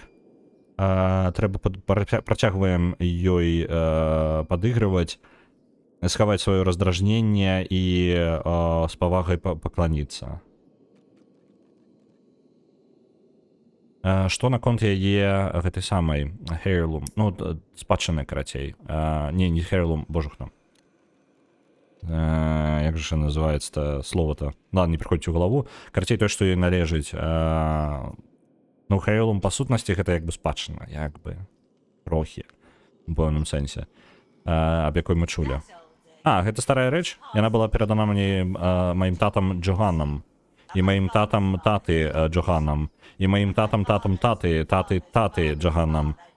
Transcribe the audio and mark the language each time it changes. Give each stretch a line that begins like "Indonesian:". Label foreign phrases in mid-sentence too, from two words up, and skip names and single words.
Belarusian: Трэба працягваем ёй падыгрываць, схаваць сваё раздражненне і з павагай пакланіцца. Што наконт яе гэтай самай Heirloom? Ну, спадчыны, карацей. Не Heirloom, божухна.
Russian: Як же называется слово-то? Ладно, не приходит в голову.
Belarusian: Карацей, то, што ёй належыць. Ну, Heirloom, па сутнасці, гэта як бы спадчына, як бы трохі, у пэўным сэнсе, аб якой мы чулі. А, гэта старая рэч? Яна была перадана мне маім татам Джоганам. І маім татам таты Джоганам. І маім татам таты Джоганам.